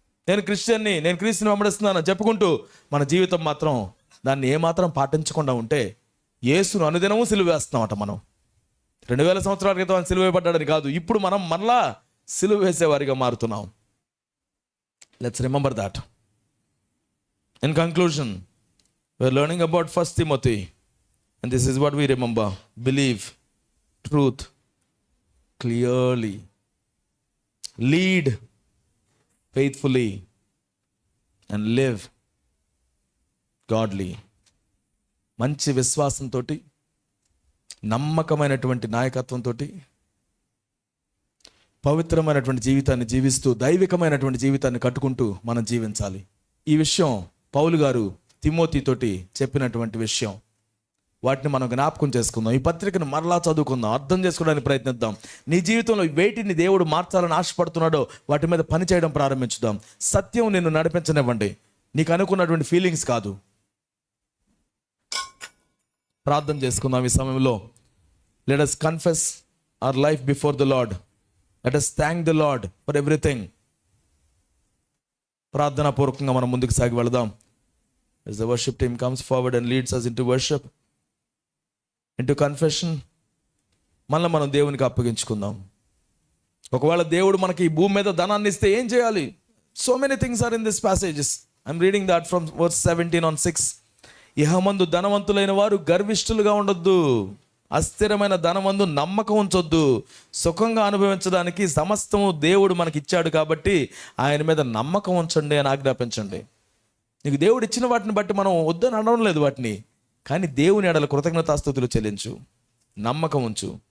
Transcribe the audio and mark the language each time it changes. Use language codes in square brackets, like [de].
[te] నేను క్రిస్టియన్ని, నేను క్రీస్తుని వెంబడిస్తున్నాను చెప్పుకుంటూ మన జీవితం మాత్రం దాన్ని ఏమాత్రం పాటించకుండా ఉంటే యేసును అనుదినము సిలువేస్తున్నామట. మనం 2000 సంవత్సరాల క్రితం ఆయన సిలువేయబడ్డాడని కాదు, ఇప్పుడు మనం మరలా సిలువ వేసేవారిగా మారుతున్నాం. [en] Let's remember that. In conclusion, We're learning about 1 Timothy, and this is what we remember. Believe truth clearly. Lead faithfully and live godly. [te] మంచి విశ్వాసంతో, నమ్మకమైనటువంటి నాయకత్వంతో, పవిత్రమైనటువంటి జీవితాన్ని జీవిస్తూ దైవికమైనటువంటి జీవితాన్ని కట్టుకుంటూ మనం జీవించాలి. ఈ విషయం పౌలు గారు తిమోతితోటి చెప్పినటువంటి విషయం. వాటిని మనం జ్ఞాపకం చేసుకుందాం. ఈ పత్రికను మరలా చదువుకుందాం, అర్థం చేసుకోవడానికి ప్రయత్నిద్దాం. నీ జీవితంలో వేటిని దేవుడు మార్చాలని ఆశపడుతున్నాడో వాటి మీద పని చేయడం ప్రారంభించుదాం. సత్యం నిన్ను నడిపించనివ్వండి, నీకు అనుకున్నటువంటి ఫీలింగ్స్ కాదు. ప్రార్థన చేసుకుందాం ఈ సమయంలో. [en] Let us confess our life before the Lord. Let us thank the Lord for everything. [te] ప్రార్థనా పూర్వకంగా మనం ముందుకు సాగి వెళదాం. [en] As the worship team comes forward and leads us into worship, into confession, [te] మనం దేవునికి అప్పగించుకుందాం. ఒకవేళ దేవుడు మనకి ఈ భూమి మీద ధనాన్ని ఇస్తే ఏం చేయాలి? [en] So many things are in this passages. I'm reading that from verse 17 on 6. [te] ఇహమందు ధనవంతులైన వారు గర్విష్ఠులుగా ఉండొద్దు, అస్థిరమైన ధనమందు నమ్మకం ఉంచొద్దు. సుఖంగా అనుభవించడానికి సమస్తము దేవుడు మనకి ఇచ్చాడు కాబట్టి ఆయన మీద నమ్మకం ఉంచండి అని ఆజ్ఞాపించండి. నీకు దేవుడు ఇచ్చిన వాటిని బట్టి మనం వద్దని అనడం లేదు వాటిని, కానీ దేవుని ఎడల కృతజ్ఞతాస్తుతులు చెల్లించు, నమ్మకం ఉంచు.